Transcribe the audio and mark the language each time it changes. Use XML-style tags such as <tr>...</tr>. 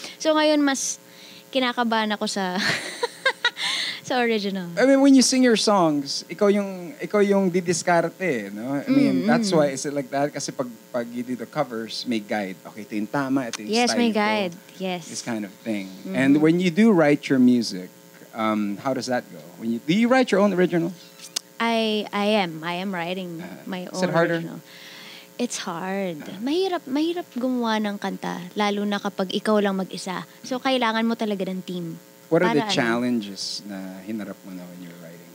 <tl>So ngayon, mas kinakabahan ako sa sa original.</tl> <en>I mean, when you sing your songs,</en> <tl>ikaw yung didiskarte, no?</tl> <en>I mean, that's why is it like that?</en> <tl>Kasi pag</tl> <en>you do the covers,</en> <tl>may guide. Okay, ito yung tama, ito yung style. Yes, may guide. Yes.</tl> <en>This kind of thing. And when you do write your music, how does that go? Do you write your own original? I am writing my own is it harder? original. It's hard.</en> <tl>Mahirap gumawa ng kanta, lalo na kapag ikaw lang mag-isa. So, kailangan mo talaga ng team.</tl> <en>What are the challenges</en> <tl>na hinarap mo na</tl> <en>when you're writing?</en>